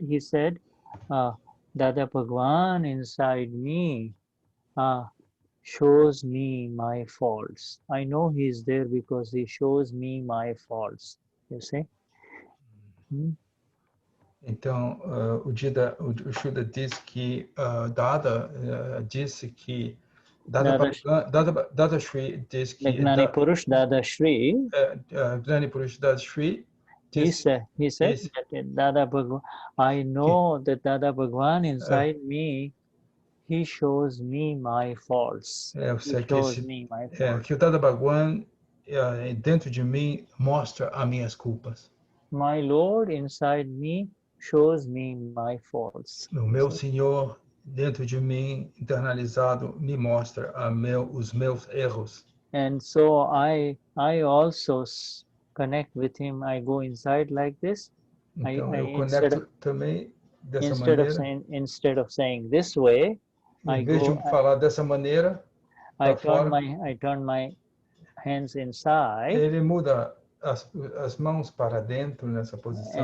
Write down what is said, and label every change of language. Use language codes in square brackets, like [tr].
[en] He said, Dada Bhagwan inside me shows me my faults. I know he's there because he shows me my faults. You see? [pt] Então, o Shuddha diz que Dada disse que Dadashri diz que [en] Gnani Purush Dadashri. Gnani Purush Dadashri. He said that Dada Bhagwan, I know that Dada Bhagwan inside me, he shows me my faults. [pt] Eu sei que o Dada Bhagwan dentro de mim mostra as minhas culpas. [en] My Lord inside me shows me my faults. [pt] O meu Senhor dentro de mim, internalizado, me mostra os meus erros. [en] And so I also connect with him. I go inside like this. [pt] Então eu conecto também dessa maneira. [en] Instead of saying this way, [pt] em vez de falar dessa maneira, [en] I turn my hands inside. [pt] Ele muda as mãos para dentro nessa posição.